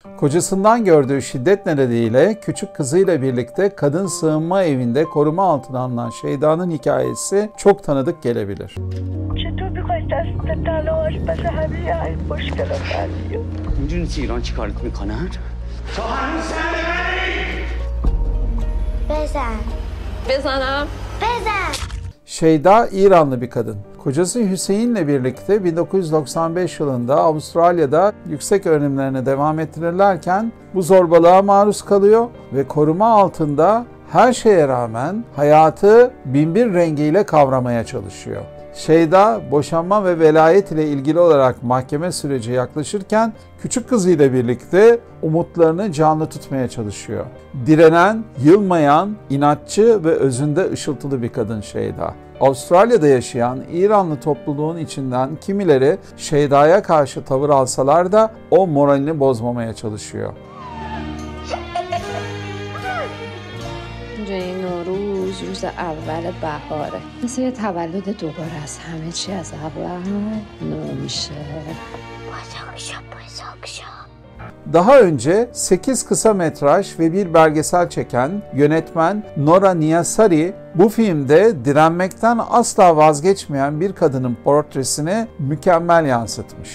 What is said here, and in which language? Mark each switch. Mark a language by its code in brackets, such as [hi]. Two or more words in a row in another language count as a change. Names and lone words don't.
[tr] Kocasından gördüğü şiddet nedeniyle küçük kızıyla birlikte kadın sığınma evinde koruma altına alınan Şeyda'nın hikayesi çok tanıdık gelebilir. [fa] چطور می‌خوای دست تلاش بس همه این مشکلات حل بیاد؟ می‌دونی تو ایران چی کارت میکنن؟ تو هنوز بزن بزنم؟ بزن [tr] Şeyda İranlı bir kadın. Kocası Hüseyin'le birlikte 1995 yılında Avustralya'da yüksek öğrenimlerine devam ettirirlerken bu zorbalığa maruz kalıyor ve koruma altında her şeye rağmen hayatı binbir rengiyle kavramaya çalışıyor. Şeyda, boşanma ve velayet ile ilgili olarak mahkeme süreci yaklaşırken küçük kızıyla birlikte umutlarını canlı tutmaya çalışıyor. Direnen, yılmayan, inatçı ve özünde ışıltılı bir kadın Şeyda. Avustralya'da yaşayan İranlı topluluğun içinden kimileri Şeyda'ya karşı tavır alsalar da o moralini bozmamaya çalışıyor. [fa] این نوروز روز اول بهاره مثل یه تولد دوباره است همه چی از اول نو میشه [tr] Daha önce 8 kısa metraj ve bir belgesel çeken yönetmen Nora Niyasari bu filmde direnmekten asla vazgeçmeyen bir kadının portresini mükemmel yansıtmış.